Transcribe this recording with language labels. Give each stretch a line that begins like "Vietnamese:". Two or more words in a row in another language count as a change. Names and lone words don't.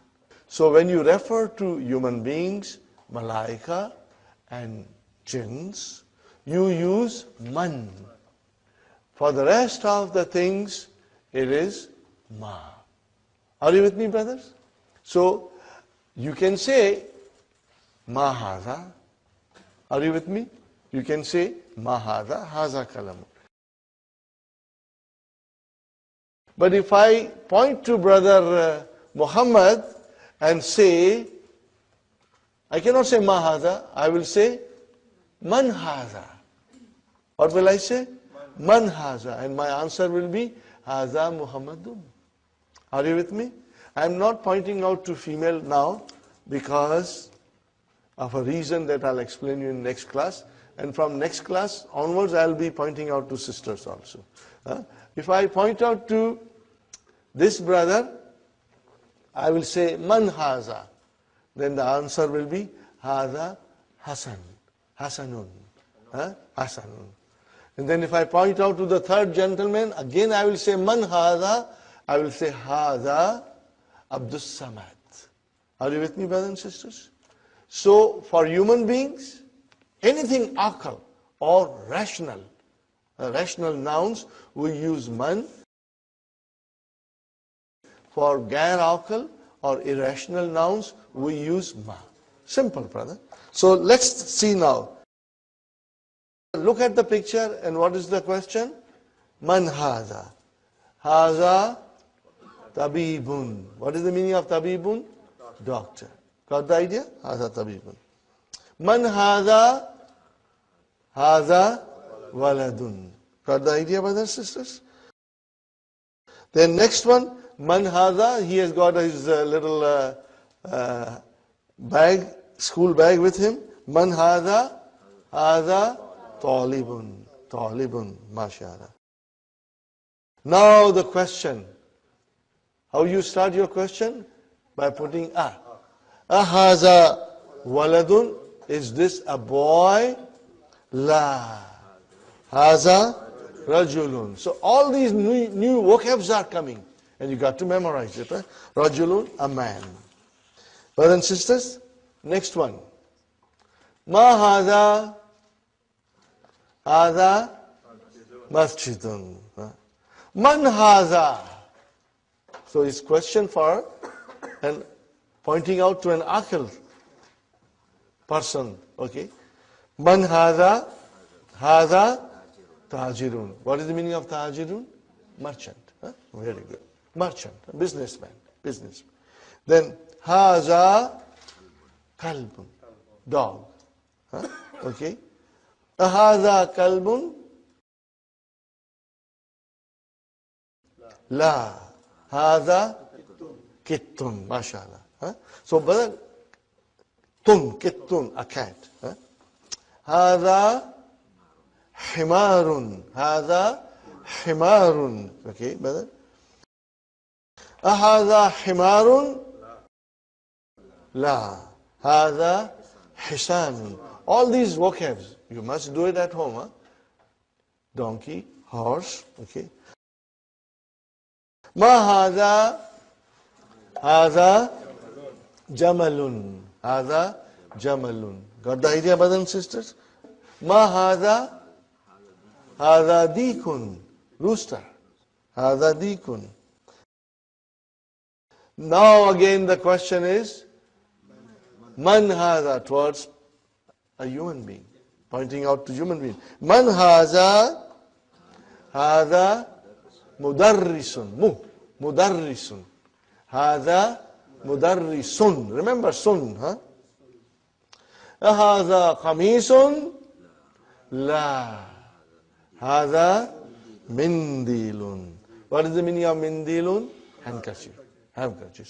English: So when you refer to human beings, malaika and jinns, you use man. For the rest of the things, it is ma. Are you with me, brothers? So, you can say
Arabic: ma hadha.
English: Are you with me? You can say
Arabic: ma hadha, haza kalamun.
English: But if I point to brother Muhammad and say, I cannot say
Arabic: ma hadha,
English: I will say
Arabic: man hadha.
English: What will I say?
Arabic: Man hadha.
English: And my answer will be
Arabic: hadha Muhammadun.
English: Are you with me? I am not pointing out to female now because of a reason that I'll explain you in next class. And from next class onwards, I'll be pointing out to sisters also. If I point out to this brother, I will say
Arabic: man haza.
English: Then the answer will be
Arabic: haza Hasan.
English: Hasanun. Hasanun. And then if I point out to the third gentleman, again I will say
Arabic: man haza.
English: I will say
Arabic: haza Abdus Samad.
English: Are you with me, brothers and sisters? So for human beings, anything akal or rational nouns, we use man. For
Arabic: gair akal
English: or irrational nouns, we use ma. Simple, brother. So let's see now. Look at the picture and what is the question?
Arabic: Man haza. Haza tabibun.
English: What is the meaning of tabibun? Doctor. Got the idea?
Arabic: Haza tabibun. Man haza. Haza waladun.
English: Got the idea, brothers and sisters? Then next one,
Arabic: man haza.
English: He has got his little bag, school bag with him.
Arabic: Man haza. Haza talibun. Talibun. MashaAllah.
English: Now the question. How you start your question? By putting a.
Arabic: Ahaza waladun.
English: Is this a boy?
Arabic: La. Haza rajulun.
English: So all these new vocabs are coming. And you got to memorize it. Rajulun, a man. Brothers and sisters, next one.
Arabic: Ma haza. Haza masjidun. Man haza.
English: So it's question for and pointing out to an akil person.
Arabic: Okay. Man haza. Haza tajirun.
English: What is the meaning of tajirun? Merchant. Very good. Merchant, businessman. Then
Arabic: haza kalbun.
English: Dog. Okay.
Arabic: Haza kalbun. La. Haza kittun. MashaAllah.
English: So, brother, kittun, a cat.
Arabic: Haza himarun. Haza himarun.
English: Okay, brother.
Arabic: Haza himarun. La. Haza hisanun.
English: All these vocabs, you must do it at home. Donkey, horse, okay.
Arabic: Ma haza. Haza jamalun. Haza jamalun.
English: Got the idea, brothers and sisters?
Arabic: Ma haza. Haza dikun. Rooster. Haza dikun.
English: Now again the question is, man haza, towards a human being. Pointing out to human being.
Arabic: Man haza. Haza mudarrisun. Mudarrisun. Haza mudarrisun.
English: Remember sun,
Arabic: Haza qamisun. La. Haza mindilun.
English: What is the meaning of mindilun? Handkerchief. Handkerchief.